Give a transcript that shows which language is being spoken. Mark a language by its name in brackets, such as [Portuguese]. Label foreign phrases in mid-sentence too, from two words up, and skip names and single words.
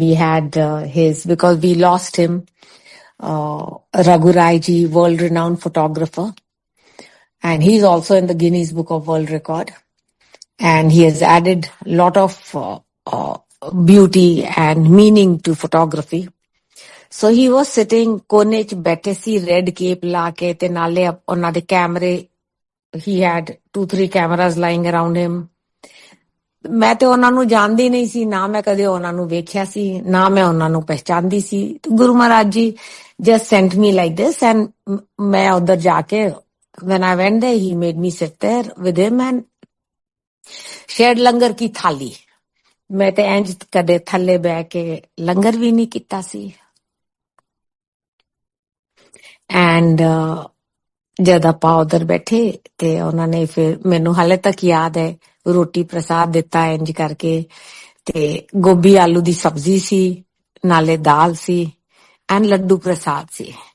[English] We had his, because we lost him, Raghu Rai ji, world-renowned photographer, and he's also in the Guinness Book of World Record. And he has added a lot of beauty and meaning to photography. So he was sitting [Punjabi] ਕੋਨੇ ਚ ਬੈਠੇ ਸੀ, [English] red cape [Punjabi] ਲਾ ਕੇ, ਤੇ ਨਾਲੇ ਉਹਨਾਂ ਦੇ ਕੈਮਰੇ, [English] he had 2-3 cameras lying around him. [Punjabi] ਮੈਂ ਤੇ ਉਹਨਾਂ ਨੂੰ ਜਾਣਦੀ ਨਹੀਂ ਸੀ, ਨਾ ਮੈਂ ਕਦੇ ਉਹਨਾਂ ਨੂੰ ਵੇਖਿਆ ਸੀ, ਨਾ ਮੈਂ ਉਹਨਾਂ ਨੂੰ ਪਹਿਚਾਨਦੀ ਸੀ. ਗੁਰੂ ਮਹਾਰਾਜ ਜੀ [English] just sent me like this, and [Punjabi] ਮੈਂ ਉਧਰ ਜਾ ਕੇ, [English] when I went there, he made me sit there with him and shared [Punjabi] ਲੰਗਰ ਕੀ ਥਾਲੀ. ਮੈਂ ਤੇ ਇੰਜ ਕਦੇ ਥੱਲੇ ਬਹਿ ਕੇ ਲੰਗਰ ਵੀ ਨਹੀਂ ਕੀਤਾ ਸੀ. ਐਂਡ ਜਦ ਆਪਾਂ ਉਧਰ ਬੈਠੇ ਤੇ ਉਹਨਾਂ ਨੇ ਫਿਰ, ਮੈਨੂੰ ਹਾਲੇ ਤੱਕ ਯਾਦ ਹੈ, ਰੋਟੀ ਪ੍ਰਸਾਦ ਦਿੱਤਾ ਇੰਜ ਕਰਕੇ, ਤੇ ਗੋਭੀ ਆਲੂ ਦੀ ਸਬਜ਼ੀ ਸੀ, ਨਾਲੇ ਦਾਲ ਸੀ, ਐਂਡ ਲੱਡੂ ਪ੍ਰਸਾਦ ਸੀ.